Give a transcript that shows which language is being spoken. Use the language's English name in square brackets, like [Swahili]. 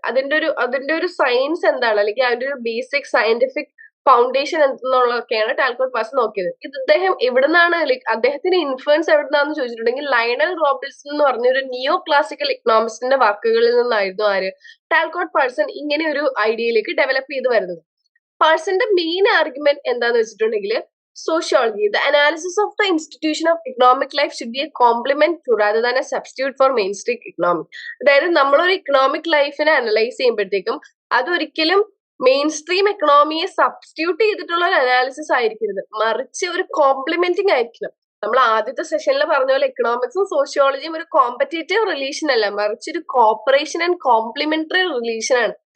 [Malayalam] അതിന്റെ ഒരു സയൻസ് എന്താണ്, അല്ലെങ്കിൽ അതിന്റെ ഒരു basic scientific foundation എന്തെന്നുള്ളതൊക്കെയാണ് Talcott Parson നോക്കിയത്. ഇത് അദ്ദേഹം എവിടുന്നാണ്, അദ്ദേഹത്തിന്റെ ഇൻഫ്ലുവൻസ് എവിടുന്നാന്ന് ചോദിച്ചിട്ടുണ്ടെങ്കിൽ, ലയണൽ റോബിൻസൺ എന്ന് പറഞ്ഞ ഒരു നിയോ ക്ലാസിക്കൽ എക്കണോമിസ്റ്റിന്റെ വാക്കുകളിൽ നിന്നായിരുന്നു ടാൽക്കോട്ട് പാഴ്സൺ ഇങ്ങനെ ഒരു ഐഡിയയിലേക്ക് ഡെവലപ്പ് ചെയ്ത് വരുന്നത്. പാഴ്സന്റെ മെയിൻ ആർഗ്യുമെന്റ് എന്താന്ന് വെച്ചിട്ടുണ്ടെങ്കിൽ, [English] sociology, the analysis of the institution of economic life should be a complement to rather than a substitute for mainstream economy. [Malayalam] അതായത് നമ്മളൊരു ഇക്കണോമിക് ലൈഫിനെ അനലൈസ് ചെയ്യുമ്പോഴത്തേക്കും അതൊരിക്കലും മെയിൻ സ്ട്രീം എക്കണോമിയെ സബ്സ്റ്റിറ്റ്യൂട്ട് ചെയ്തിട്ടുള്ള ഒരു അനാലിസിസ് ആയിരിക്കരുത്, മറിച്ച് ഒരു കോംപ്ലിമെന്റിങ് ആയിരിക്കണം. നമ്മൾ ആദ്യത്തെ സെഷനിൽ പറഞ്ഞ പോലെ എക്കണോമിക്സും സോഷ്യോളജിയും ഒരു കോമ്പറ്റേറ്റീവ് റിലേഷൻ അല്ല, മറിച്ച് ഒരു കോപ്പറേഷൻ ആൻഡ് കോംപ്ലിമെന്ററി റിലേഷൻ ആണ്.